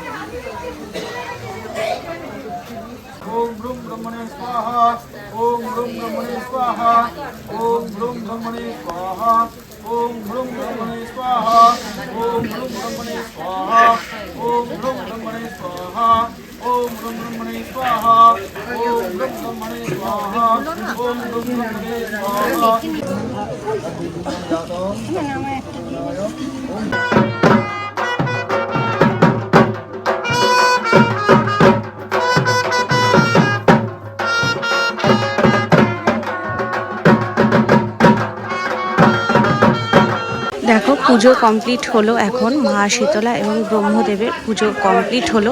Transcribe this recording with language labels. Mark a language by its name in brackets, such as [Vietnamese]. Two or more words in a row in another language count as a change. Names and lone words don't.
[Sanskrit] ओम ब्रूम ब्रह्मणे स्वाहा ओम ब्रूम ब्रह्मणे स्वाहा ओम ब्रूम ब्रह्मणे स्वाहा ओम ब्रूम ब्रह्मणे स्वाहा ओम ब्रूम ब्रह्मणे स्वाहा ओम ब्रूम ब्रह्मणे स्वाहा ओम ब्रूम ब्रह्मणे स्वाहा ओम ब्रूम ब्रह्मणे स्वाहा ओम ब्रूम ब्रह्मणे स्वाहा [Bangla] দেখো পুজো কমপ্লিট হলো, এখন মা শীতলা এবং ব্রহ্মদেবের পুজো কমপ্লিট হলো।